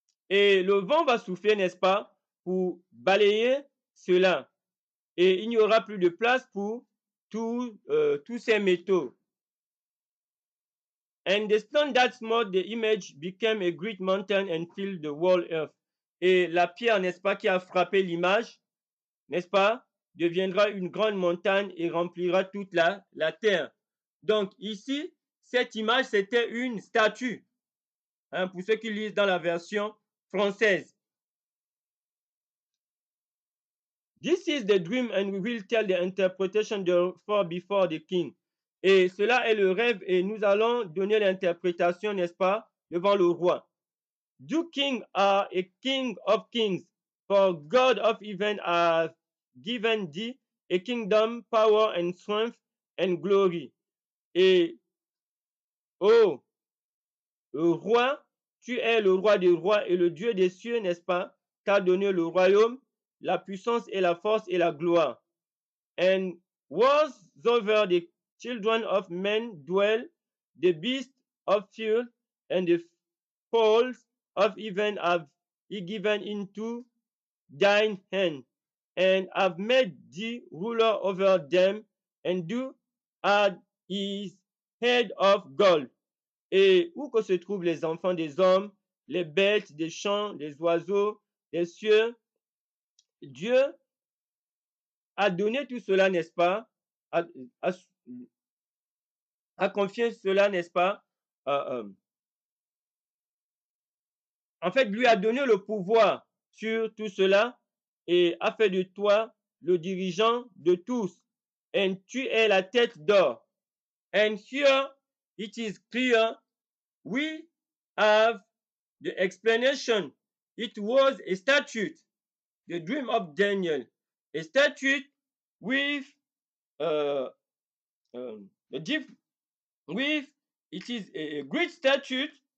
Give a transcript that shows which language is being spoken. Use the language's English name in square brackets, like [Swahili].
[French] Et le vent va souffler, n'est-ce pas, pour balayer cela. Et il n'y aura plus de place pour tous ces métaux. [English] And the stone that smote the image became a great mountain and filled the whole earth. [French] Et la pierre, n'est-ce pas, qui a frappé l'image, n'est-ce pas, deviendra une grande montagne et remplira toute la terre. Donc ici, cette image, c'était une statue, hein, pour ceux qui lisent dans la version française. [English] This is the dream, and we will tell the interpretation therefore before the king. [French] Et cela est le rêve, et nous allons donner l'interprétation, n'est-ce pas, devant le roi. [English] You king are a king of kings, for God of heaven has given thee a kingdom, power and strength and glory. [French] Et oh, le roi, tu es le roi des rois et le Dieu des cieux, n'est-ce pas, t'a donné le royaume, la puissance et la force et la gloire. [English] And was over the children of men dwell, the beasts of field and the fowls of heaven have he given into thine hand, and have made thee ruler over them, and thou art his head of gold. [French] Et où que se trouvent les enfants des hommes, les bêtes des champs, les oiseaux des cieux, Dieu a donné tout cela, n'est-ce pas? A, a, a confié cela, n'est-ce pas? En fait, lui a donné le pouvoir sur tout cela et a fait de toi le dirigeant de tous. And tu es la tête d'or. [English] And here it is clear we have the explanation. It was a statute, the dream of Daniel, a statute with uh, a diff with it is a great statute.